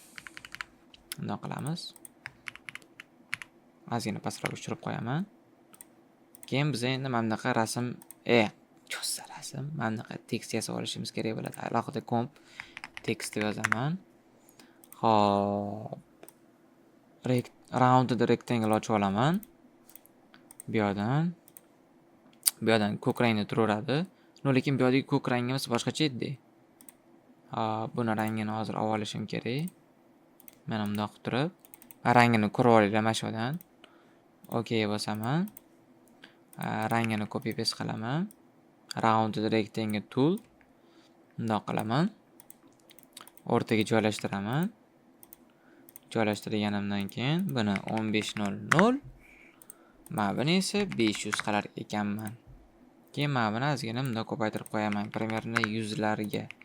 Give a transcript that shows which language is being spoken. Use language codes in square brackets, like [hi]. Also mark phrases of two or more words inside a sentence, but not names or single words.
[uz] Bunday qilamiz. Ozgina pastroq tushirib qo'yaman. Keyin biz endi mana bunaqa rasm, cho'zsa rasm, mana bunaqa tekst yasab olishimiz kerak bo'ladi. Alohida komp tekst deb yozaman. Xo'p. [en] Round the rectangle [uz] ochib olaman. Bu yoqdan ko'k rangda turaveradi. Lekin bu yerdagi ko'k rangimiz boshqacha edi. Buni rangini hozir olib olishim kerak. Mana bundoq qilib turib, rangini ko'rib olinglar mana shu yerdan. Okay bosaman. Rangini [en] copy paste [uz] qilaman. [en] Round the rectangle tool. [uz] Bundoq qilaman. O'rtaga joylashtiraman. Joylashtirganimdan keyin buni 1500, mana buni esa 500 qilar ekanman. Keyin mana buni ozgina bundoq ko'paytirib qo'yaman, примерно 100 larga.